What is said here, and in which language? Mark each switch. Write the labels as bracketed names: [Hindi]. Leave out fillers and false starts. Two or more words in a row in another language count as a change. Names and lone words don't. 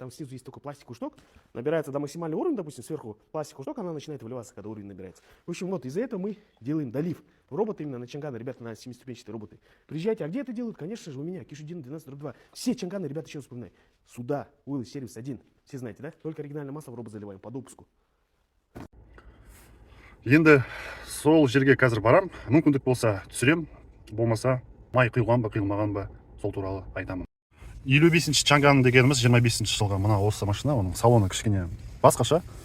[Russian] Там снизу есть только пластиковый шток, набирается до максимального уровня, допустим, сверху пластиковый шток, она начинает выливаться, когда уровень набирается. В общем, вот из-за этого мы делаем долив. Роботы именно на Чангана, ребята, на 7-ступенчатые роботы. Приезжайте, а где это делают? Конечно же, у меня, Кишидин 12-2. Все Чанганы, ребята, еще раз вспоминаю. Сюда, Уилл, сервис 1. Все знаете, да? Только оригинальное масло в робот заливаем по допуску. [Kazakh] Енді сол жерге қазір барам, мүмкіндік болса түсірем, болмаса май құйылған ба, құйылмаған ба, сол туралы айтамын. 55-ші Чанган дегеніміз 25-ші жылғы мына осы машина, оның салоны кішкене басқаша.